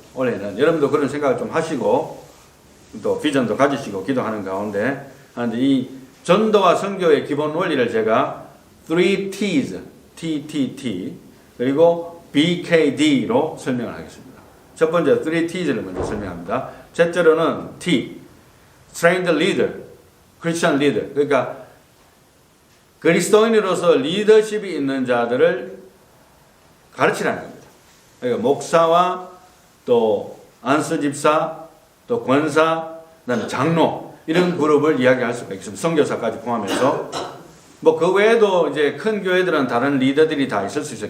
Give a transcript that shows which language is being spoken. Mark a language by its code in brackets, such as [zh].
[ko] 올해는 여러분도 그런 생각을 좀 하시고 또 비전도 가지시고 기도하는 가운데 하는데 이 전도와 선교의 기본 원리를 제가 3T's, TTT 그리고 BKD로 설명을 하겠습니다. 첫 번째 3T'를 먼저 설명합니다. 첫째로는 [en] T, Train the Leader, Christian Leader. [ko] 그러니까 그리스도인으로서 리더십이 있는 자들을 가르치라는 겁니다. 그러니까 목사와 또 안수 집사, 또 권사, 그다음에 장로 이런 그룹을 이야기할 수가 있습니다. 선교사까지 포함해서 뭐 그 외에도 이제 큰 교회들은 다른 리더들이 다 있을 수 있어요.